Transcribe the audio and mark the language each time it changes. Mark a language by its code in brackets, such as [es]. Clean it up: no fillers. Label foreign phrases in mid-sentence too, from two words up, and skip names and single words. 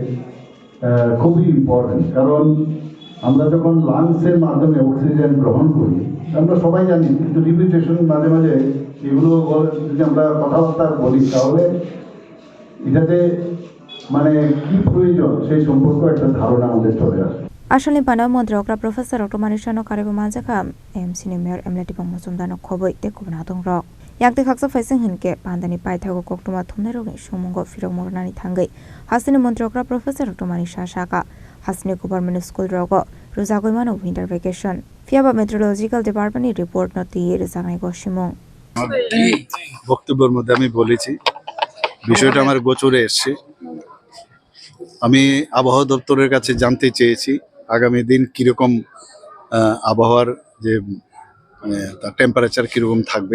[bn] খুবই ইম্পর্টেন্ট কারণ আমরা যখন লাংসের মাধ্যমে অক্সিজেন গ্রহণ করি আমরা সবাই জানি কিন্তু রিপিটেশন মাঝে মাঝে এগুলো যদি আমরা কথাবার্তা বলি তাহলে এটাতে মানে কি প্রয়োজন সেই সম্পর্কে একটা ধারণা আমাদের চলে আসে [trp] Ashalni Pandao Montrokra Professor Dr. Manik Shah no Karibu Manjaka MC ni Mayor Emleti Bang Musumdano Khoboi te Kubna Dong Rok Yakti Khaksa Faising Hinke Pandani Paithago Koktuma Thumne Roge Shumungo Firok Mornani Thangai Hasini Montrokra Professor Dr. Manik Shah Shaka Hasini [en] Government School [trp] Rogo Ruzagoimano [en] Winter Vacation [trp] Fiaba [en] Meteorological Department report [trp] not the Rizanai Goshimong [bn] বক্তব্যের মধ্যে আমি বলেছি বিষয়টা আমার গোচরে এসেছে আমি আবহাওয়া দপ্তরের কাছে জানতে চেয়েছি আগামী দিন কিরকম আবহাওয়ার যে মানে তার টেম্পারেচার কিরকম থাকবে